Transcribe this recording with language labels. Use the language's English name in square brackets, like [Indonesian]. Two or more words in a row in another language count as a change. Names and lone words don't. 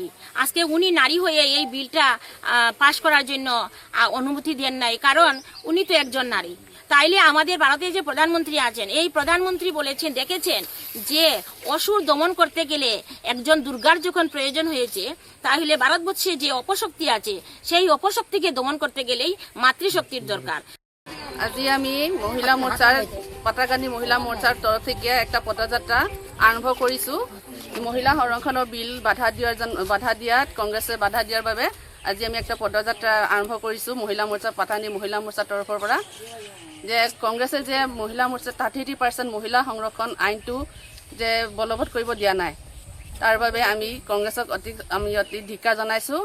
[Bangla] আজকে উনি নারী হয়ে এই বিলটা পাশ করার জন্য অনুমতি দেন নাই, কারণ উনি তো একজন নারী। তাইলে আমাদের ভারতের যে প্রধানমন্ত্রী আছেন এই প্রধানমন্ত্রী বলেছেন দেখেছেন যে অসুর দমন করতে গেলে একজন দুর্গার যখন প্রয়োজন হয়েছে তাহলে ভারতবর্ষে যে অপশক্তি আছে সেই অপশক্তিকে দমন করতে গেলেই মাতৃশক্তির দরকার। [Assamese] আজি আমি মহিলা মোৰ্চাৰ পাটাকান্দি মহিলা মোৰ্চাৰ তৰফ থেকে একটা পদযাত্ৰা আৰম্ভ কৰিছোঁ। মহিলা সংৰক্ষণৰ বিল বাধা দিয়াত কংগ্ৰেছে বাধা দিয়াৰ বাবে আজি আমি একটা পদযাত্ৰা আৰম্ভ কৰিছোঁ মহিলা মোৰ্চা পাটাকান্দি মহিলা মোৰ্চাৰ তৰফৰ পৰা। যে কংগ্ৰেছে যে মহিলা মোৰ্চা 30% মহিলা সংৰক্ষণ আইনটো যে বলবৎ কৰিব দিয়া নাই তাৰ বাবে আমি কংগ্ৰেছক অতি ধিক্কাৰ জনাইছোঁ।